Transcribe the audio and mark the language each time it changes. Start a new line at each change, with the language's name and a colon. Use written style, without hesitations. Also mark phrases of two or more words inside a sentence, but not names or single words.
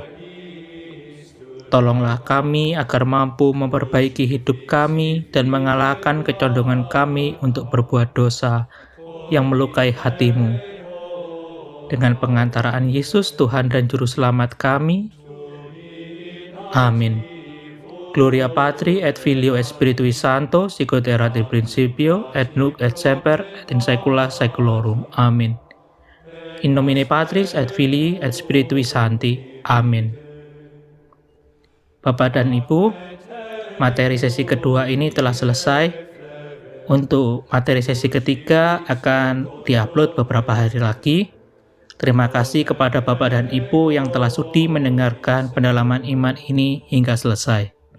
Indonesian: Tolonglah kami agar mampu memperbaiki hidup kami dan mengalahkan kecondongan kami untuk berbuat dosa yang melukai hati-Mu. Dengan pengantaraan Yesus Tuhan dan Juru Selamat kami. Amin.
Latin: Gloria Patri et Filio et Spiritui Sancto, sicut erat in principio, et nunc et semper, et in saecula saeculorum.
Indonesian: Amin.
Latin: In nomine Patris et Filii et Spiritui Sancti.
Indonesian: Amin. Bapak dan Ibu, materi sesi kedua ini telah selesai. Untuk materi sesi ketiga akan diupload beberapa hari lagi. Terima kasih kepada Bapak dan Ibu yang telah sudi mendengarkan pendalaman iman ini hingga selesai.